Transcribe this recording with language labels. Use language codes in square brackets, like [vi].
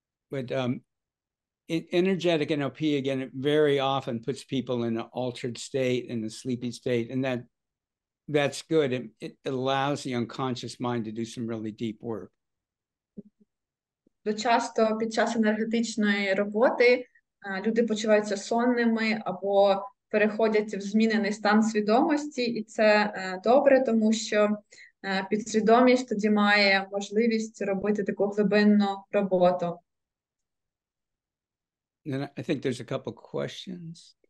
[en] But energetic NLP, again, it very often puts people in an altered state, in a sleepy state, and that's good. It allows the unconscious mind to do some really deep work. [uk] Часто під час енергетичної роботи люди почуваються сонними або переходять в змінений стан свідомості, і це добре, тому що підсвідомість тоді має можливість робити таку глибинну роботу. [en] And I think there's a couple questions.